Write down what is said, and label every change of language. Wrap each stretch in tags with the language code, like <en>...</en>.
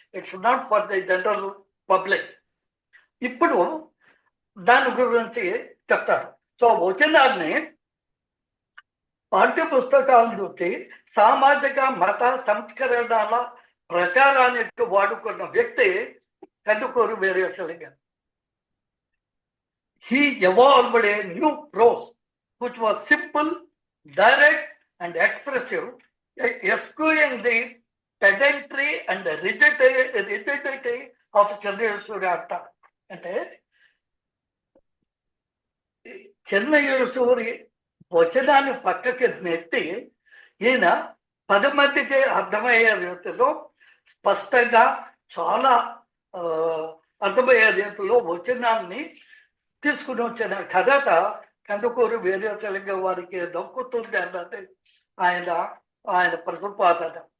<en>It's not for the general public.</en> <te>ఇప్పుడు దాని గురించి చెప్తారు. సో వచనాన్ని పాఠ్య పుస్తకాల నుంచి సామాజిక మత సంస్కరణల ప్రచారానికి వాడుకున్న వ్యక్తి Kandukuri Veeresalingam.</te> <en>He evolved a new prose which was simple, direct and expressive, eschewing the pedantry and the rigidity of చెన్నైశ్వరి అంటారు.</en> <te>అంటే చెన్నైశ్వరి వచనాన్ని పక్కకి నెట్టి ఈయన 10 మందికి అర్థమయ్యే రీతిలో స్పష్టంగా, చాలా అర్థమయ్యే రీతిలో వచనాన్ని తీసుకుని వచ్చిన ఘనత కందుకూరి వీరేశలింగం వారికి దక్కుతుంది అన్నది ఆయన ప్రతిపాదన.</te>